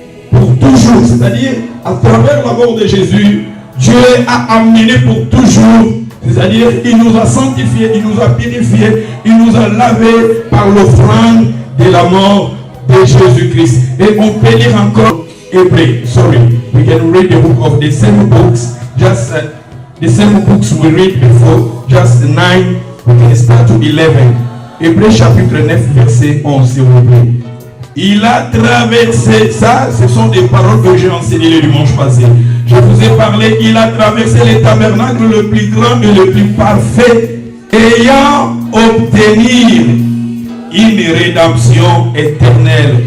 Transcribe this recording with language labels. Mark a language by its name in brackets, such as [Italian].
[French] Pour toujours, c'est-à-dire à travers la mort de Jésus, Dieu a amené pour toujours, c'est-à-dire il nous a sanctifiés, il nous a purifiés, il nous a lavés par l'offrande de la mort de Jésus-Christ. Et on peut lire encore Hébreux. [English] Sorry, we can read the book of the same books, just the same books we read before, just 9, we can start to 11. [French] Hébreux chapitre 9, verset 11, s'il vous plaît. Il a traversé, ça, ce sont des paroles que j'ai enseignées le dimanche passé. Je vous ai parlé, il a traversé le tabernacle le plus grand et le plus parfait, ayant obtenu une rédemption éternelle.